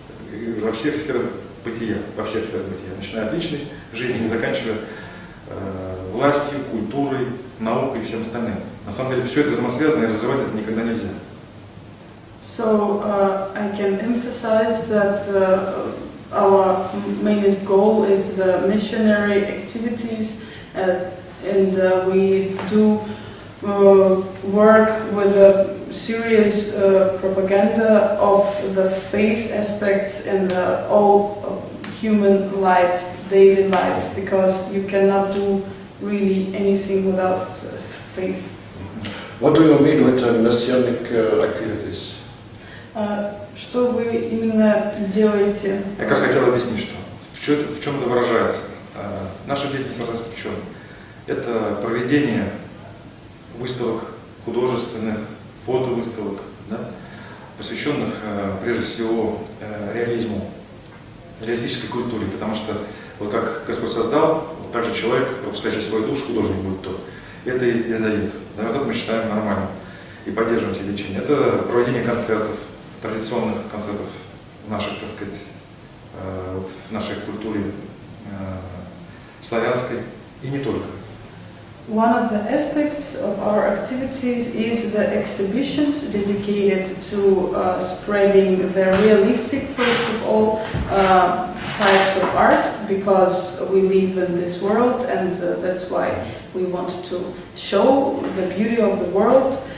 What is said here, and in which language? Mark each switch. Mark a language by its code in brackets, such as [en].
[ru] И во всех сферах бытия, начиная от личной жизни и заканчивая властью, культурой, наукой и всем остальным. На самом деле все это взаимосвязано, и разрывать это никогда нельзя. [en] So I can emphasize that our mainest goal is the missionary activities, and we do work with a serious propaganda of the faith aspects in all human life, daily life, because you cannot do really anything without faith. What do you mean with messianic activities? [ru] Что вы именно делаете? Я как хотел объяснить, что в чем это выражается. Наша деятельность выражается в чем? Это проведение выставок художественных, фотовыставок, да, посвященных прежде всего реализму, реалистической культуре, потому что вот как Господь создал, вот так же человек, пропускающий свою душу, художник будет тот. Это и дает. Да, вот это мы считаем нормальным и поддерживаем все лечения. Это проведение концертов, традиционных концертов в наших, так сказать, вот в нашей культуре славянской и не только. [en] One of the aspects of our activities is the exhibitions dedicated to spreading the realistic, first of all, types of art, because we live in this world, and that's why we want to show the beauty of the world.